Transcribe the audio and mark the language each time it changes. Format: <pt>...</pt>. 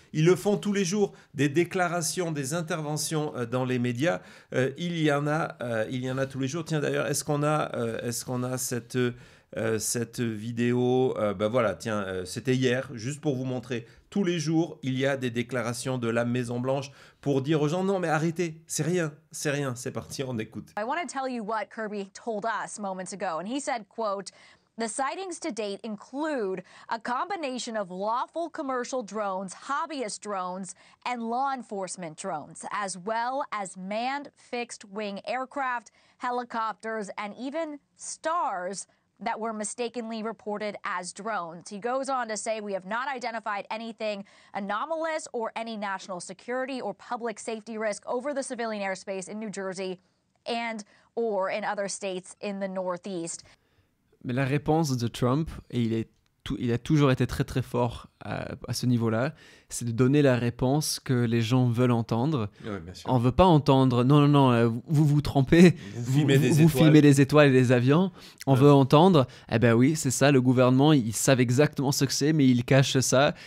<fr>Ils le font tous les jours. Des déclarations, des interventions dans les médias, il y en a tous les jours. Tiens, d'ailleurs, est-ce qu'on a cette vidéo, voilà, tiens, c'était hier, juste pour vous montrer. Tous les jours, il y a des déclarations de la Maison-Blanche pour dire aux gens, non, mais arrêtez, c'est rien, c'est parti, on écoute.</fr> <en>I want to tell you what Kirby told us moments ago, and he said, quote, "The sightings to date include a combination of lawful commercial drones, hobbyist drones, and law enforcement drones, as well as manned fixed-wing aircraft, helicopters, and even stars that were mistakenly reported as drones." He goes on to say, "We have not identified anything anomalous or any national security or public safety risk over the civilian airspace in New Jersey and or in other states in the Northeast."</en> <fr>Mais la réponse de Trump, et il a toujours été très très fort à ce niveau-là, c'est de donner la réponse que les gens veulent entendre. Ouais, bien sûr. On ne veut pas entendre « Non, vous vous trompez, vous filmez les étoiles et les avions ». On veut entendre « Eh ben oui, c'est ça, le gouvernement, ils savent exactement ce que c'est, mais ils cachent ça.</fr>